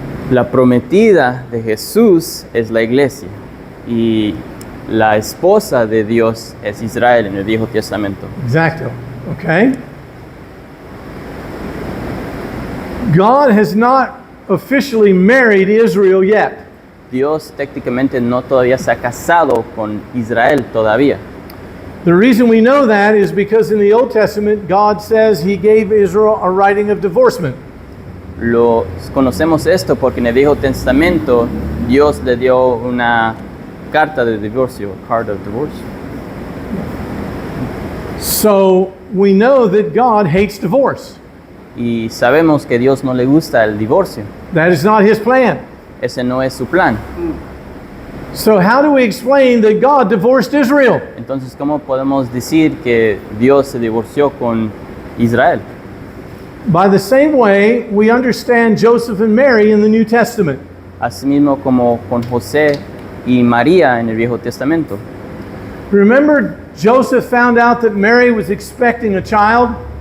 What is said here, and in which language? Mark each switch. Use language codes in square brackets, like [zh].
[es] La prometida de Jesús es la iglesia y la esposa de Dios es Israel en el Viejo Testamento. [en] Exactly. Okay? God has not officially married Israel yet. [es] Dios técnicamente no todavía se ha casado con Israel todavía. [en] The reason we know that is because in the Old Testament, God says He gave Israel a writing of divorcement. [es] Conocemos esto porque en el Viejo Testamento Dios le dio una carta de divorcio, [en] card of divorce. So we know that God hates divorce. [es] Y sabemos que Dios no le gusta el divorcio. [en] That is not His plan. [es] Ese no es su plan. [en] So how do we explain that God divorced Israel? [es] Entonces, ¿cómo podemos decir que Dios se divorció con Israel? [en] By the same way, we understand Joseph and Mary in the New Testament. [es] Asimismo como con José y María en el Viejo Testamento. [en] Remember, Joseph found out that Mary was expecting a child?